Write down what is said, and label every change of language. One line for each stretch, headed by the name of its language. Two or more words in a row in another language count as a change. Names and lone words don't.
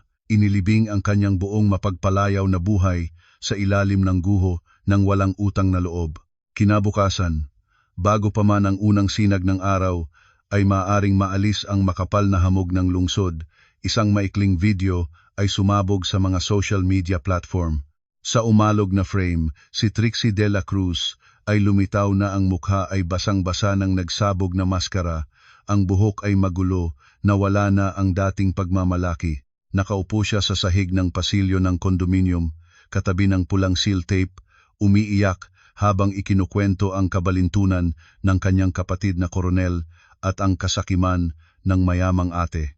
Filipino: Inilibing ang kanyang buong mapagpalayaw na buhay sa ilalim ng guho ng walang utang na loob. Kinabukasan, bago pa man ang unang sinag ng araw, ay maaring maalis ang makapal na hamog ng lungsod. Isang maikling video ay sumabog sa mga
English: social media platform.
Filipino: Sa umalog na frame, si Trixie de la Cruz ay lumitaw na ang mukha ay basang-basa ng nagsabog na maskara, ang buhok ay magulo, nawala na ang dating pagmamalaki. Nakaupo siya sa sahig ng pasilyo ng kondominium, katabi ng pulang seal tape, umiiyak habang ikinukwento ang kabalintunan ng kanyang kapatid na koronel at ang kasakiman ng mayamang ate.